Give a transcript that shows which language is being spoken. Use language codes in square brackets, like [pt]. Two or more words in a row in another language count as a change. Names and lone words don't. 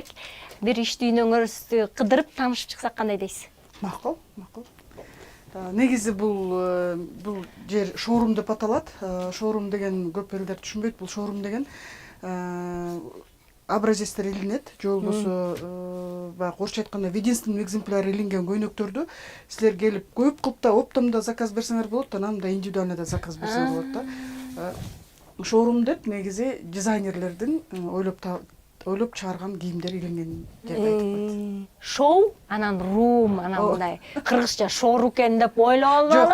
[ky] Бир иш дүйнөңүздү кыдырып таанышып чыксак кандай дейсиз? Макул. Негизи бул жер шоурум деп аталат. Шоурум деген көп элдер түшүнбөйт. Бул шоурум деген образецтер илинет. Же болбосо баягы орусча айтканда [ru] в единственном экземпляре [ky] илинген көйнөктөрдү силер келип көп кылып да оптом да заказ берсеңер болот, анан да индивидуально да заказ берсеңер болот да. Шоурум деп негизи дизайнерлердин ойлоп чыгарган кийимдер илинген жерди айтып. Шоу, анан рум, анан мындай кыргызча шоуру экен деп ойлоп албагыла.